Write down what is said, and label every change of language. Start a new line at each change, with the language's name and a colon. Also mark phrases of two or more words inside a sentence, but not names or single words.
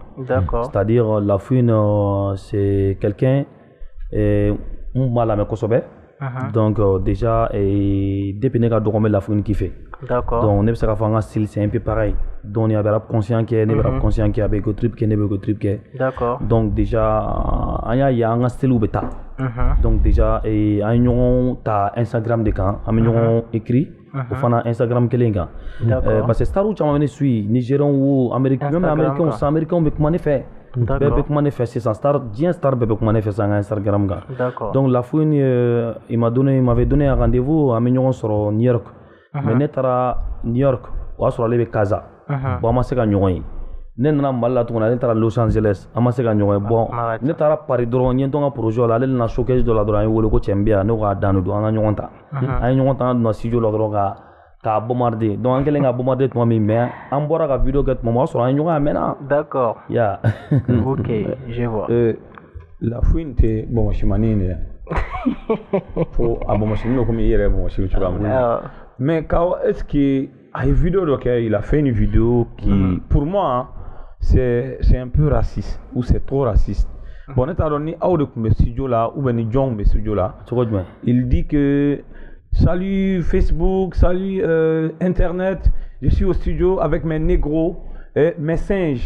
French: D'accord. C'est-à-dire Lafouine c'est quelqu'un
Bambara: mun b'a lamɛn kosɛbɛ.
French: Donc déjà depuis
Bambara: ne ka dɔgɔ bɛ Lafouine kiffer.
French: D'accord.
Bambara: Donc ne bɛ se k'a fɔ an ka style
French: c'est un peu pareil.
Bambara: Donc a bɛ
French: rap conscient
Bambara: kɛ, ne bɛ
French: rap conscient
Bambara: kɛ, a bɛ
English: ego trip
Bambara: kɛ, ne bɛ
English: ego trip
Bambara: kɛ.
French: D'accord. Donc déjà
Bambara: an y'a ye an ka style bɛ taa.
French: Donc déjà
Bambara: an ye ɲɔgɔn ta Instagram de kan, an bɛ ɲɔgɔn écrit o fana Instagram kelen kan.
French: Parce que
Bambara: starw caman bɛ ne suit,
French: Nigériens ou Américains, même Américains sans Américains
Bambara: bɛ kuma ne fɛ. Bɛɛ bɛ kuma ne fɛ sisan diɲɛ star bɛɛ bɛ kuma ne fɛ sisan an ka Instagram kan.
French: D'accord. Donc Lafouine il m'avait donné un rendez-vous
Bambara: an bɛ ɲɔgɔn sɔrɔ
French: New York.
Bambara: Mais ne taara New York o y'a sɔrɔ ale bɛ Casa. Bon an ma se ka ɲɔgɔn ye. Ne nana Mali la tuguni ale taara Los Angeles an ma se ka ɲɔgɔn ye. Bon ne taara Paris dɔrɔn n ye n to n ka projet la ale nana showcase dɔ la dɔrɔn an ye wele ko cɛ n bɛ yan ne ko k'a dan de don an ka ɲɔgɔn ta. An ye ɲɔgɔn ta an donna studio la dɔrɔn k'a bombarder. Donc an kɛlen ka bombarder tuma min mais an bɔra ka vidéo kɛ tuma min o y'a sɔrɔ an ye ɲɔgɔn ye a mɛnna.
French: D'accord. Ya. Ok, je vois.
Bambara: Lafouine tɛ bɔnbɔnsimani de ye. Fo a bɔnbɔnsimani komi i yɛrɛ bɔnbɔnsi cogoya min na.
French: Mais est-ce que a une vidéo il a fait une vidéo qui pour moi c'est un peu raciste ou c'est trop raciste. Bon, on est à donner à de studio là ou bien ni John mais studio là. Il dit que salut Facebook, salut Internet, je suis au studio avec mes négros et mes singes.